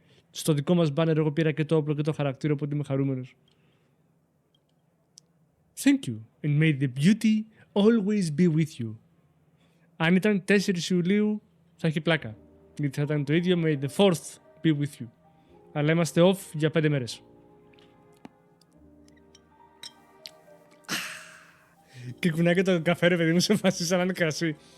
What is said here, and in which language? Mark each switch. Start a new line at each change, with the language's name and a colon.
Greek: Στο δικό μας banner εγώ πήρα και το όπλο και το χαρακτήρα, οπότε είμαι χαρούμενος.
English: Thank you, and may the beauty always be with you.
Greek: Αν ήταν 4 Ιουλίου, θα έχει πλάκα. Γιατί θα ήταν το ίδιο με
English: the 4th be with you.
Greek: Αλλά είμαστε off για 5 μέρες. Και κουνάει και το καφέ, ρε παιδί μου, σε φάση σαν να είναι κρασί.